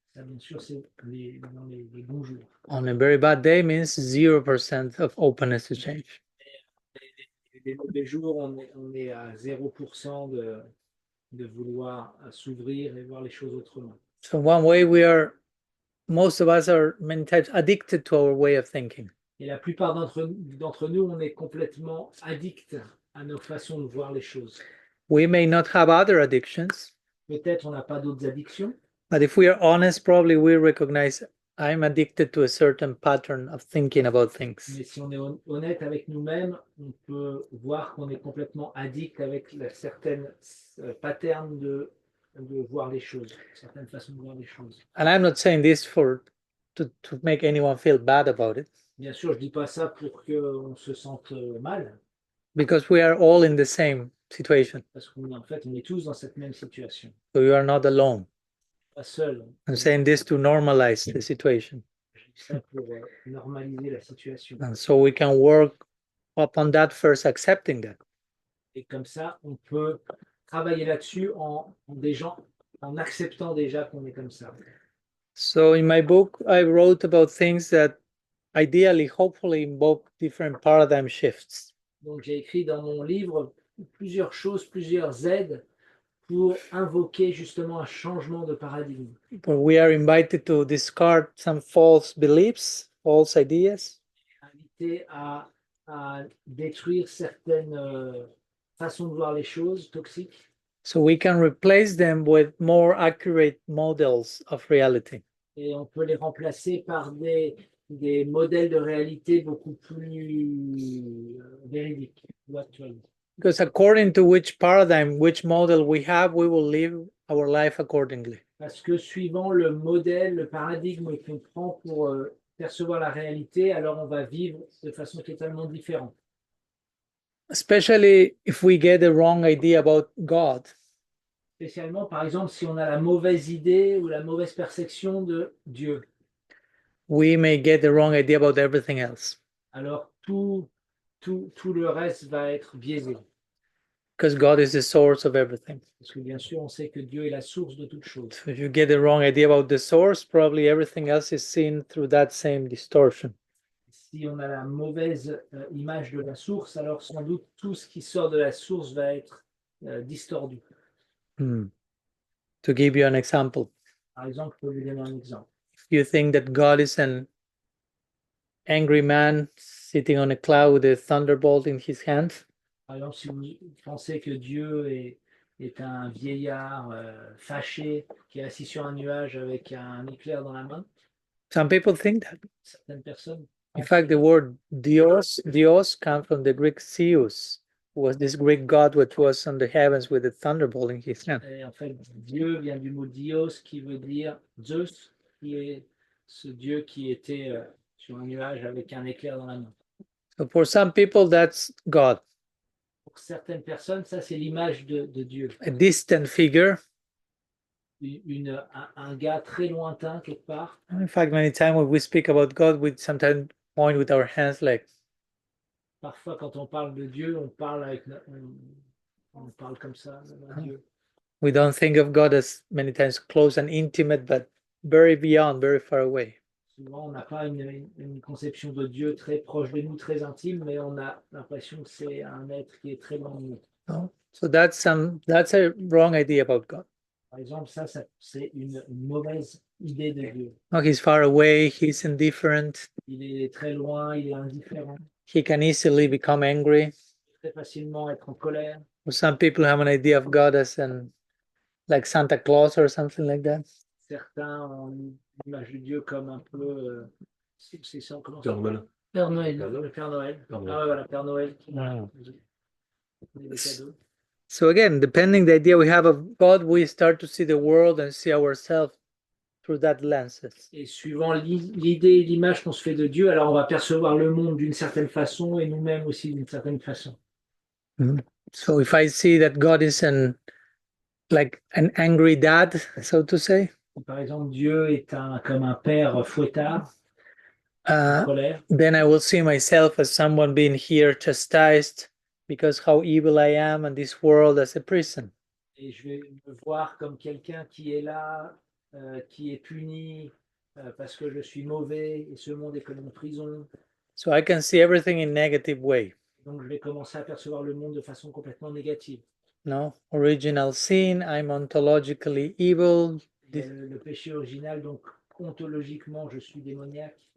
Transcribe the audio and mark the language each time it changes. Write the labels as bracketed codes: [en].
[fr] Ça, bien sûr, c'est dans les bons jours. [en] On a very bad day means 0% of openness to change. [fr] Les mauvais jours, on est à 0% de vouloir s'ouvrir et voir les choses autrement. [en] So one way most of us are many times addicted to our way of thinking. [fr] Et la plupart d'entre nous, on est complètement addicts à nos façons de voir les choses. [en] We may not have other addictions, [fr] Peut-être on n'a pas d'autres addictions, [en] but if we are honest, probably we recognize I'm addicted to a certain pattern of thinking about things. [fr] mais si on est honnête avec nous-mêmes, on peut voir qu'on est complètement addict avec certaines patterns de voir les choses, certaines façons de voir les choses. [en] And I'm not saying this to make anyone feel bad about it, [fr] Bien sûr, je ne dis pas ça pour qu'on se sente mal, [en] because we are all in the same situation. [fr] parce qu'en fait, on est tous dans cette même situation. [en] So you are not alone. [fr] Pas seul. [en] I'm saying this to normalize the situation. [fr] Je dis ça pour normaliser la situation. [en] And so we can work upon that first, accepting that. [fr] Et comme ça, on peut travailler là-dessus en acceptant déjà qu'on est comme ça. [en] So in my book, I wrote about things that ideally, hopefully, invoke different paradigm shifts. [fr] Donc j'ai écrit dans mon livre plusieurs choses, plusieurs aides pour invoquer justement un changement de paradigme. [en] But we are invited to discard some false beliefs, false ideas, [fr] Invité à détruire certaines façons de voir les choses toxiques, [en] so we can replace them with more accurate models of reality. [fr] et on peut les remplacer par des modèles de réalité beaucoup plus véridiques ou actuels. [en] Because according to which paradigm, which model we have, we will live our life accordingly. [fr] Parce que suivant le modèle, le paradigme qu'on prend pour percevoir la réalité, alors on va vivre de façon totalement différente. [en] Especially if we get the wrong idea about God. [fr] Spécialement, par exemple, si on a la mauvaise idée ou la mauvaise perception de Dieu, [en] We may get the wrong idea about everything else. [fr] alors tout le reste va être biaisé. [en] Because God is the source of everything. [fr] Parce que bien sûr, on sait que Dieu est la source de toute chose. [en] So if you get the wrong idea about the source, probably everything else is seen through that same distortion. [fr] Si on a la mauvaise image de la source, alors sans doute tout ce qui sort de la source va être distordu. [en] To give you an example, [fr] Par exemple, je peux vous donner un exemple. [en] if you think that God is an angry man sitting on a cloud with a thunderbolt in his hand, [fr] Par exemple, si vous pensez que Dieu est un vieillard fâché qui est assis sur un nuage avec un éclair dans la main, [en] some people think that. [fr] certaines personnes. [en] In fact, the word Dios comes from the Greek Zeus, who was this Greek god which was on the heavens with a thunderbolt in his hand. [fr] Et en fait, Dieu vient du mot Dios qui veut dire Zeus, qui est ce Dieu qui était sur un nuage avec un éclair dans la main. [en] So for some people, that's God, [fr] Pour certaines personnes, ça c'est l'image de Dieu. [en] a distant figure. [fr] Un gars très lointain quelque part. [en] In fact, many times when we speak about God, we sometimes point with our hands like, [fr] Parfois, quand on parle de Dieu, on parle on parle comme ça à Dieu. [en] we don't think of God as many times close and intimate, but very beyond, very far away. [fr] Souvent, on n'a pas une conception de Dieu très proche de nous, très intime, mais on a l'impression que c'est un être qui est très loin de nous. [en] No? So that's a wrong idea about God. [fr] Par exemple, ça c'est une mauvaise idée de Dieu. [en] No, he's far away, he's indifferent, [fr] Il est très loin, il est indifférent, [en] he can easily become angry. [fr] très facilement être en colère. [en] Or some people have an idea of God as like Santa Claus or something like that. [fr] Certains ont l'image de Dieu comme un peu... c'est ça, comment ça Père Noël. Père Noël. Le Père Noël. Père Noël. Ah ouais, voilà, Père Noël qui [en] Wow. [fr] donne des cadeaux. [en] So again, depending the idea we have of God, we start to see the world and see ourselves through that lenses. [fr] Et suivant l'idée et l'image qu'on se fait de Dieu, alors on va percevoir le monde d'une certaine façon et nous-mêmes aussi d'une certaine façon. [en] So if I see that God is like an angry dad, so to say, [fr] Par exemple, Dieu est comme un père fouettard, en colère. [en] then I will see myself as someone being here chastised because how evil I am and this world as a prison. [fr] Et je vais me voir comme quelqu'un qui est là, qui est puni parce que je suis mauvais et ce monde est comme une prison. [en] So I can see everything in negative way. [fr] Donc je vais commencer à percevoir le monde de façon complètement négative. [en] No, original sin, I'm ontologically evil. [fr] Le péché original, donc ontologiquement, je suis démoniaque.